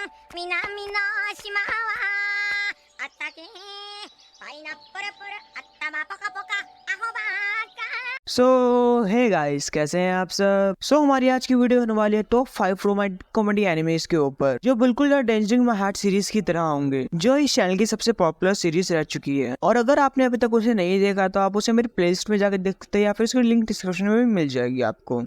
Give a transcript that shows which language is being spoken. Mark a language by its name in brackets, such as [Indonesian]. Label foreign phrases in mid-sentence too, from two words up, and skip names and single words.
[Japanese] 南の島はあったけパイナップルプル頭ポカポカアホバーカ [English] So hey guys, [Hindi] कैसे हैं आप सब। हमारी आज की वीडियो होने वाली है [English] top 5 romantic comedy animes [Hindi] के ऊपर, जो बिल्कुल डेंजरिंग माय हार्ट सीरीज की तरह होंगे, जो इस चैनल की सबसे [English] popular series [Hindi] रह चुकी है। और अगर आपने अभी तक उसे नहीं देखा तो आप उसे मेरी प्लेलिस्ट में जाकर देख सकते हैं, या फिर उसकी लिंक डिस्क्रिप्शन में भी मिल जाएगी आपको।